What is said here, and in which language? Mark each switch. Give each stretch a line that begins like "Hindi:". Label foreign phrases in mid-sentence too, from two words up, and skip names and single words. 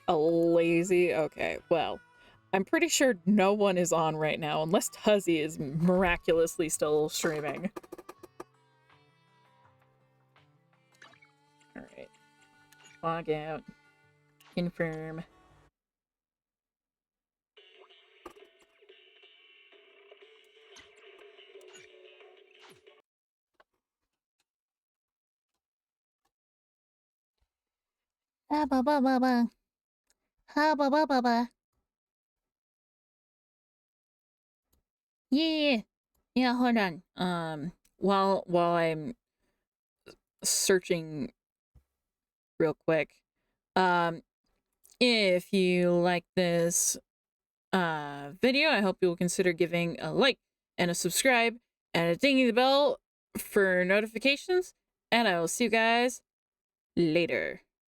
English: Lazy? Okay, well, I'm pretty sure no one is on right now, unless Tuzzy is miraculously still streaming. Alright. Log out. Confirm. Ha ba ba ba ba. Ha ba ba ba ba. Yeah. Yeah, hold on. While I'm searching real quick, if you like this video, I hope you'll consider giving a like and a subscribe and a dinging the bell for notifications, and I will see you guys later.